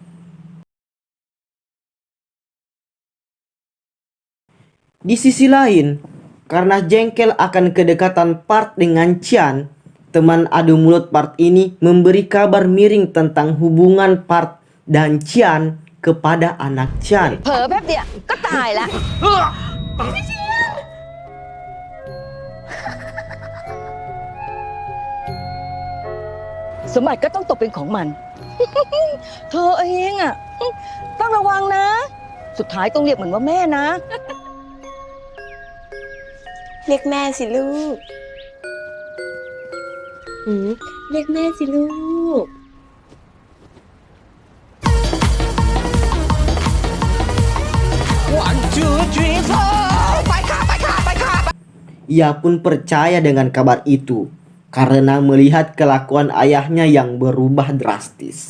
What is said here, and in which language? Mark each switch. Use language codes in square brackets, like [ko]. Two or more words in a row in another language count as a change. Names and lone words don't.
[id] Di sisi lain, karena jengkel akan kedekatan Part dengan Chan, teman adu mulut Part ini memberi kabar miring tentang hubungan Part dan Chan kepada anak Chan. [th] เผลอแป๊บเดียวก็ตายละ สมบัติก็ต้องตกเป็นของมัน เธอเองอ่ะ ต้องระวังนะ สุดท้ายต้องเรียกเหมือนว่าแม่นะ เรียกแม่สิลูกเรียกแม่สิลูก [id] Ia pun percaya dengan kabar itu karena melihat kelakuan ayahnya yang berubah drastis.